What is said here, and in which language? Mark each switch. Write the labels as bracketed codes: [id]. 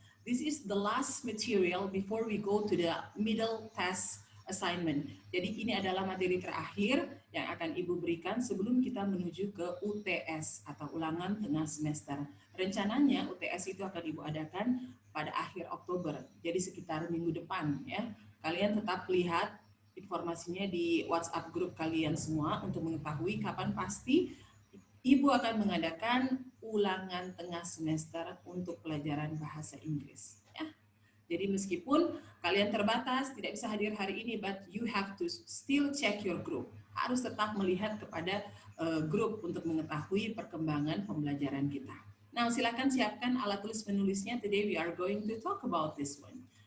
[en] This is the last material before we go to the middle test assignment. [id] Jadi ini adalah materi terakhir yang akan Ibu berikan sebelum kita menuju ke UTS atau ulangan tengah semester. Rencananya UTS itu akan Ibu adakan pada akhir Oktober. Jadi sekitar minggu depan ya. Kalian tetap lihat informasinya di WhatsApp grup kalian semua untuk mengetahui kapan pasti Ibu akan mengadakan ulangan tengah semester untuk pelajaran bahasa Inggris. Ya. Jadi meskipun kalian terbatas, tidak bisa hadir hari ini, [en] but you have to still check your group. [id] Harus tetap melihat kepada grup untuk mengetahui perkembangan pembelajaran kita. Nah, silakan siapkan alat tulis menulisnya. [en] Today we are going to talk about this one.